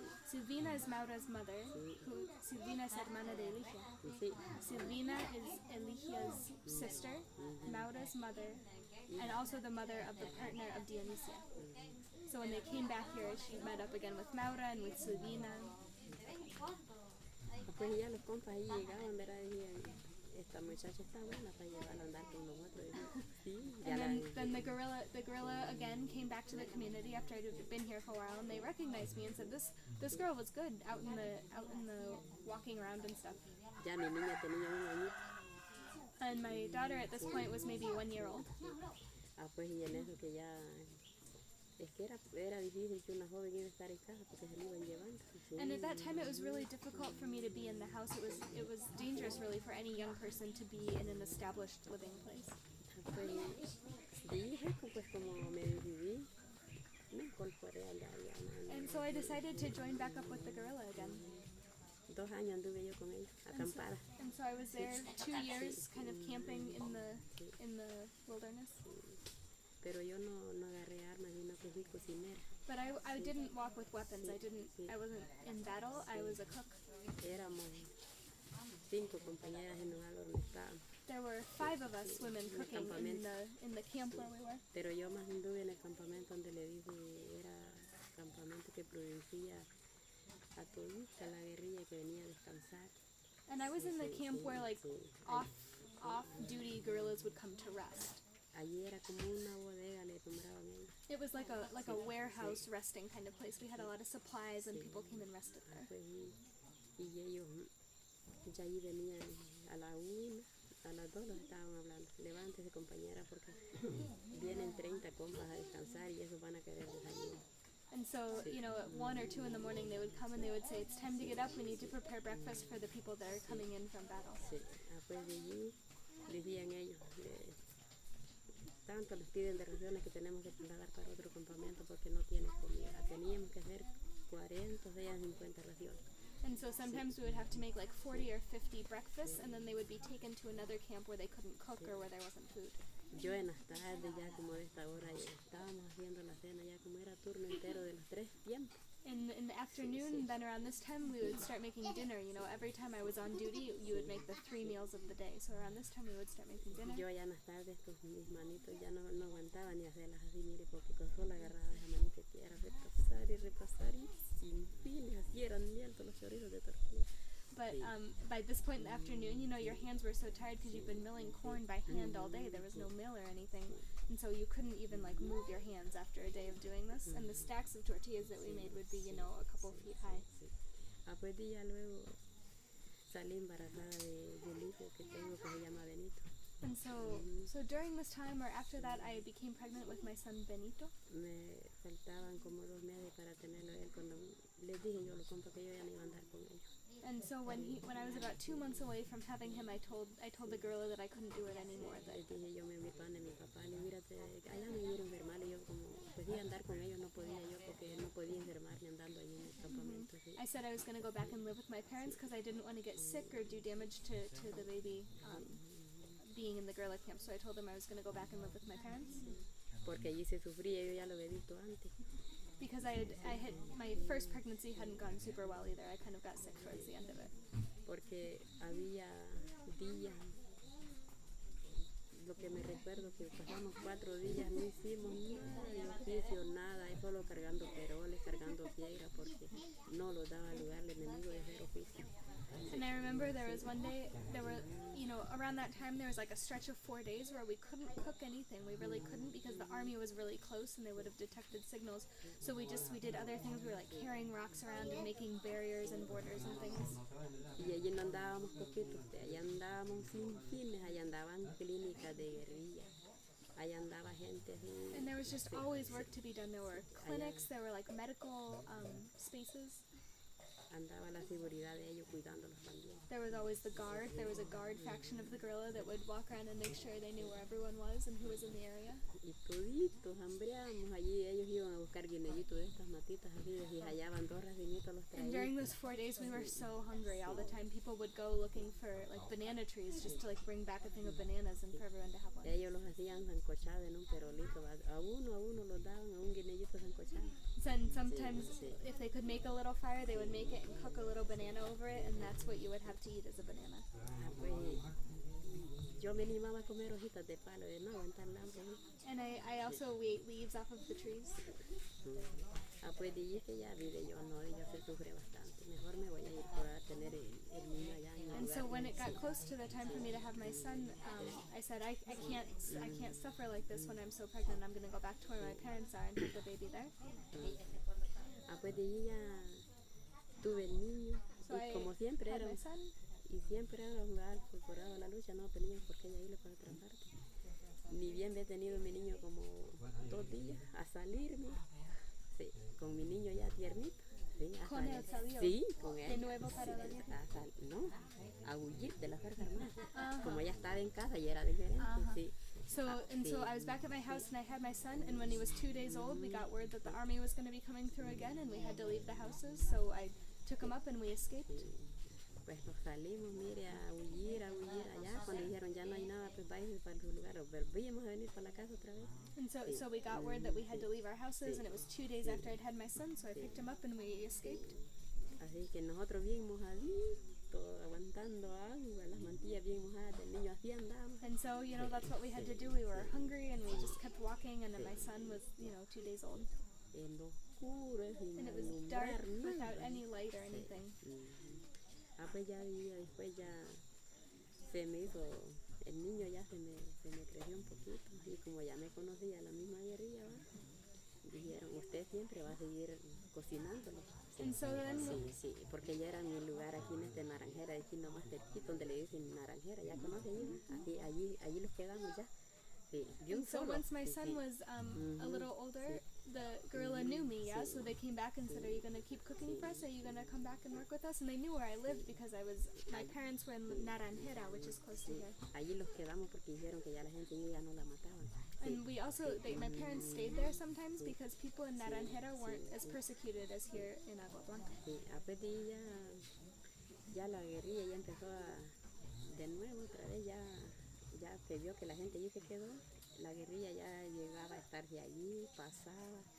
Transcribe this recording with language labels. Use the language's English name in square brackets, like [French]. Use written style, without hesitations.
[English] Silvina is Maura's mother. [Spanish] Silvina es hermana de Eligia. [English] Silvina is Eligia's sister, Maura's mother, and also the mother of the partner of Dionysia. So when they came back here, she met up again with Maura and with Silvina. [Spanish] Pues ya los compas ahí llegaban, ¿verdad? Decían, esta muchacha está buena para llevarla a andar con nosotros. Sí, [English] and then the gorilla again came back to the community after I'd been here for a while, and they recognized me and said, this girl was good out in the walking around and stuff. [Spanish] Ya mi niña tenía 1 año. [English] And my daughter at this point was maybe 1 year old. [Spanish] Pues y en eso que ya, es que era difícil que una joven iba a estar en casa porque se me iban llevando. [English] And at that time it was really difficult for me to be in the house. It was dangerous really for any young person to be in an established living place. [Spanish] Pues dije, pues como me decidí, me incorporé allá. [English] And so I decided to join back up with the guerrilla again. [Spanish] 2 años anduve yo con ellos, acampada. [English] And so I was there 2 years kind of camping in the wilderness. [Spanish] Pero yo no agarré armas, sino que fui cocinera. [English] But I didn't walk with weapons. I wasn't in battle. I was a cook. [Spanish] Éramos 5 compañeras en lugar donde estábamos. [English] There were 5 of us women cooking in the camp where we were. [Spanish] Pero yo más anduve en el campamento donde le dije, era campamento que producía a todita la guerrilla que venía a descansar. [English] And I was in the camp where like off-duty guerrillas would come to rest. [Spanish] Allí era como una bodega, le nombraban ellos. [English] It was like a warehouse resting kind of place. We had a lot of supplies and people came and rested there. [Spanish] Pues, y ellos ya allí venían a la 1, a las 2 los estaban hablando. Levántese compañera porque vienen 30 compas a descansar y esos van a querer desayuno. [English] And so, you know, at 1 or 2 in the morning they would come and they would say, it's time to get up, we need to prepare breakfast for the people that are coming in from battle. [Spanish] Sí, pues de allí decían ellos, tanto les piden de raciones que tenemos que trasladar para otro campamento porque no tienen comida. Teníamos que hacer 40 o 50 raciones. [English] And so sometimes we would have to make like 40 or 50 breakfasts and then they would be taken to another camp where they couldn't cook or where there wasn't food. [Spanish] Yo en las tardes ya como de esta hora ya estábamos haciendo la cena ya como era turno entero de los 3 tiempos. [English] In the afternoon, then around this time, we would start making dinner. You know, every time I was on duty, you would make the 3 meals of the day. So around this time, we would start making dinner. [Spanish] Yo ya en las tardes, pues mis manitos ya no aguantaban ni hacerlas así, mire, porque con solo agarraba esa manita que era repasar y sin fin, así eran altos los chorizos de tortilla. [English] But by this point in the afternoon, you know, your hands were so tired because you've been milling corn by hand all day. There was no mill or anything. And so you couldn't even like move your hands after a day of doing this. And the stacks of tortillas that we made would be, you know, a couple feet high. [Spanish] Pues ya luego salí embarazada del hijo que tengo que se llama Benito. [English] And so during this time or after that, I became pregnant with my son Benito. [Spanish] Me faltaban como 2 meses para tenerlo él cuando les dije yo los compas que yo ya no iba a andar con ellos. [English] And so when I was about 2 months away from having him, I told the guerrilla that I couldn't do it anymore. [Spanish] Les dije yo mi pan de mi papá, le mírate, allá me vieron enfermar y yo como podía andar con ellos, no podía yo porque no podía enfermarme andando ahí en el campamento. Sí. [English] I said I was going to go back and live with my parents because I didn't want to get sick or do damage to the baby being in the guerrilla camp. So I told them I was going to go back and live with my parents. [Spanish] Porque allí se sufría, yo ya lo había visto antes. [English] Because my first pregnancy hadn't gone super well either. I kind of got sick towards the end of it. [Spanish] Porque había días, lo que me recuerdo que pasamos 4 días, no hicimos nada de oficio, nada, solo cargando peroles, cargando piedra, porque no lo daba lugar el enemigo de hacer oficio. [English] And I remember there was one day, there were, you know, around that time there was like a stretch of 4 days where we couldn't cook anything. We really couldn't because the army was really close and they would have detected signals. So we did other things. We were like carrying rocks around and making barriers and borders and things. [Spanish] Y allí no andábamos poquitos, allá andábamos sin fines, allá andaban clínicas de guerrilla. Allá andaba gente así. [English] And there was just always work to be done. There were clinics, there were like medical spaces. [Spanish] Andaba la seguridad de ellos cuidándolos también. [English] There was always the guard. There was a guard faction of the guerrilla that would walk around and make sure they knew where everyone was and who was in the area. [Spanish] Y toditos hambreamos allí, ellos iban a buscar guineitos de estas matitas así, y hallaban 2 racimitos los traían. [English] And during those 4 days we were so hungry all the time. People would go looking for like banana trees just to like bring back a thing of bananas and for everyone to have one. [Spanish] Ellos los hacían sancochados en un perolito, a uno los daban a un guineíto sancochado. [English] And sometimes if they could make a little fire, they would make it and cook a little banana over it, and that's what you would have to eat as a banana. [Spanish] Pues, yo me animaba a comer hojitas de palo, de no aguantar la hambre. [English] And I also ate leaves off of the trees. [Spanish] Pues dije que ya vive yo, no, yo se sufre bastante. Mejor me voy a ir para tener el niño allá en el [English] And so [Spanish] lugar. [English] when it got close to the time for me to have my son, I said I can't suffer like this when I'm so pregnant. I'm going to go back to where my parents are and have the baby there. [Spanish] Pues de allí ya tuve el niño, [English] So [Spanish] y como siempre [English] had [Spanish] era [English] my son. [Spanish] y siempre era jugar incorporado a la lucha, no teníamos por qué irle para otra parte. Ni bien he tenido mi niño como 2 días a salirme, sí, con mi niño ya tiernito. Sí, ¿Con él salió? Sí, con él. ¿De nuevo para la guerra? No, a huir de la Fuerza Armada. Uh-huh. Como ya estaba en casa y era diferente, sí. [English] So I was back at my house and I had my son, and when he was 2 days old, we got word that the army was going to be coming through again, and we had to leave the houses. So I took him up and we escaped. [Spanish] Sí. Pues nos salimos, mire, a huir allá. Cuando dijeron ya no hay nada, pues váyanse para su lugar. Volvimos a venir para la casa otra vez. [English] And so we got word that we had to leave our houses, and it was 2 days after I'd had my son, so I picked him up and we escaped. [Spanish] Así que nosotros bien mojaditos, aguantando agua, las mantillas bien mojadas del niño, así andamos. [English] And so, you know, that's what we had to do. We were hungry and we just kept walking, and then my son was, 2 days old. [Spanish] En lo oscuro, sin [English] And it was dark without any light or anything. [Spanish] Pues ya después ya se me hizo, el niño ya se me creció un poquito, y como ya me conocía la misma guerrilla, dijeron, usted siempre va a seguir cocinándolo. [English] And so then [Spanish] Sí, porque ya era mi lugar aquí en este Naranjera, de aquí nomás cerquita, donde le dicen Naranjera, ya conoce allí los quedamos ya. Sí, [English] and so once my son was a little older, the guerrilla knew me, yeah? So they came back and said, are you going to keep cooking for us? Are you going to come back and work with us? And they knew where I lived because my parents were in Naranjera, which is close to here. [Spanish] Allí los quedamos porque dijeron que ya la gente ya no la mataban. [English] And we also, my parents stayed there sometimes because people in Naranjera weren't as persecuted as here in Agua Blanca. [Spanish] Sí, a partir ya la guerrilla ya empezó de nuevo otra vez, ya se vio que la gente allí se quedó, la guerrilla ya llegaba a estar de allí, pasaba.